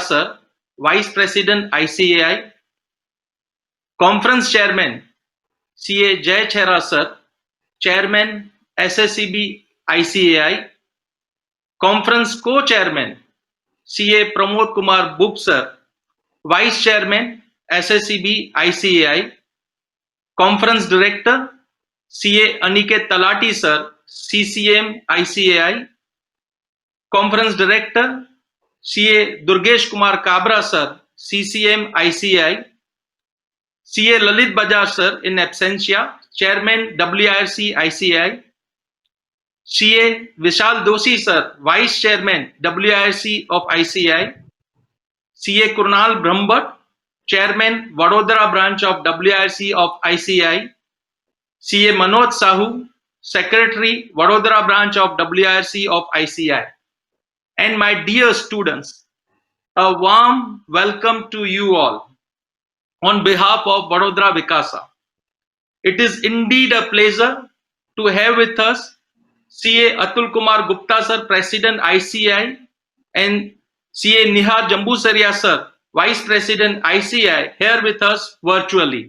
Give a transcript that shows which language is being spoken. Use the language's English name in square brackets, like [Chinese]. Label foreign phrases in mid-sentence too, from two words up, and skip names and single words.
[English] Sir, Vice President ICAI, Conference Chairman, CA Jay Chhera Sir, Chairman SSCB ICAI, Conference Co-Chairman, CA Pramod Kumar Bub Sir, Vice Chairman SSCB ICAI, Conference Director CA Aniket Talati Sir, CCM ICAI, Conference Director CA Durgesh Kumar Kabra Sir, CCM ICAI, CA Lalit Bajaj Sir in absentia, Chairman WIRC ICAI, CA Vishal Doshi Sir, Vice Chairman WIRC of ICAI, CA Krunal Brahmbhatt, Chairman Vadodara Branch of WIRC of ICAI, CA Manoj Sahu, Secretary Vadodara Branch of WIRC of ICAI, and my dear students, a warm welcome to you all on behalf of Vadodara Vikasa. It is indeed a pleasure to have with us CA Atul Kumar Gupta Sir, President ICAI, and CA Nihar Jambusaria Sir, Vice President ICAI, here with us virtually.